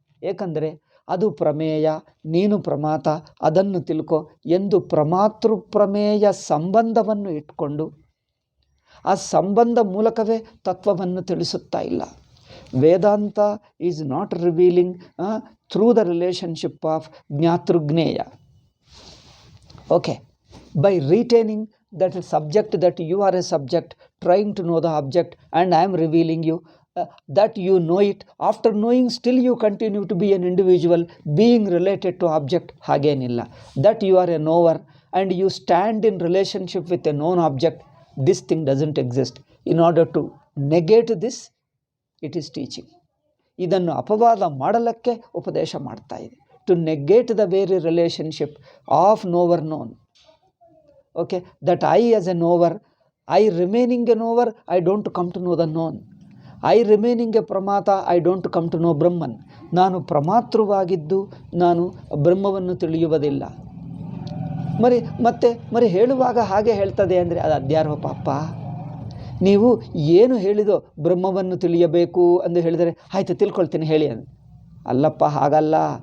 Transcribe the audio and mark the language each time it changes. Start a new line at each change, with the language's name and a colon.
Kannada: ಏಕೆಂದರೆ ಅದು ಪ್ರಮೇಯ, ನೀನು ಪ್ರಮಾತ, ಅದನ್ನು ತಿಳ್ಕೊ ಎಂದು ಪ್ರಮಾತೃ ಪ್ರಮೇಯ ಸಂಬಂಧವನ್ನು ಇಟ್ಕೊಂಡು ಆ ಸಂಬಂಧ ಮೂಲಕವೇ ತತ್ವವನ್ನು ತಿಳಿಸುತ್ತಾ ಇಲ್ಲ.
English: Vedanta is not revealing through the relationship of ಜ್ಞಾತೃಜ್ಞೇಯ. Okay, by retaining that subject, that you are a subject trying to know the object and I am revealing you that you know it. After knowing still you continue to be an individual being related to object.
Kannada: ಹಾಗೇನಿಲ್ಲ.
English: that you are a knower and you stand in relationship with a known object. This thing doesn't exist. In order to negate this, it is teaching.
Kannada: ಇದನ್ನು ಅಪವಾದ ಮಾಡಲಿಕ್ಕೆ ಉಪದೇಶ ಮಾಡ್ತಾ ಇದೆ.
English: to negate the very relationship of knower known. Okay, that I as a knower, I remaining a knower, I don't come to know the known. I remaining a pramata, I don't come to know Brahman.
Kannada: ನಾನು ಪ್ರಮಾತೃವಾಗಿದ್ದು ನಾನು ಬ್ರಹ್ಮವನ್ನು ತಿಳಿಯುವುದಿಲ್ಲ. ಮತ್ತೆ ಹೇಳುವಾಗ ಹಾಗೆ ಹೇಳ್ತದೆ ಅಂದರೆ ಅದು ಅಧ್ಯಾರೋಪ. ಅಪ್ಪ, ನೀವು ಏನು ಹೇಳಿದೋ ಬ್ರಹ್ಮವನ್ನು ತಿಳಿಯಬೇಕು ಎಂದು ಹೇಳಿದರೆ ಆಯಿತು ತಿಳ್ಕೊಳ್ತೀನಿ ಹೇಳಿ ಅಂದು. ಅಲ್ಲಪ್ಪ, ಹಾಗಲ್ಲ.